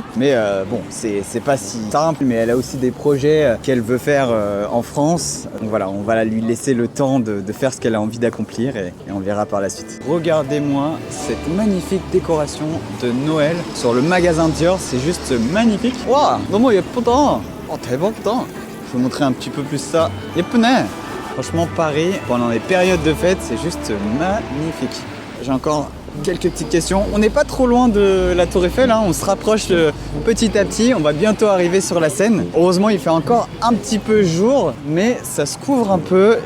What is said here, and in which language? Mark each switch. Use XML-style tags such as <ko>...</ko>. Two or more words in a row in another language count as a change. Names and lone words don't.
<fr>Mais bon, c'est pas si simple, mais elle a aussi des projets qu'elle veut faire en France. Donc voilà, on va lui laisser le temps de faire ce qu'elle a envie d'accomplir et on verra par la suite. Regardez-moi cette magnifique décoration de Noël sur le magasin Dior, c'est juste magnifique. Waouh,</fr> <ko>너무 예쁘다. 대박이다.</ko> <fr>Je vais vous montrer un petit peu plus ça.</fr> <ko>예쁘네.</ko> <fr>Franchement, Paris, pendant les périodes de fête, c'est juste magnifique. J'ai encore quelques petites questions. On n'est pas trop loin de la Tour Eiffel, on se rapproche petit à petit. On va bientôt arriver sur la Seine. Heureusement, il fait encore un petit peu jour, mais ça se couvre un peu.</fr>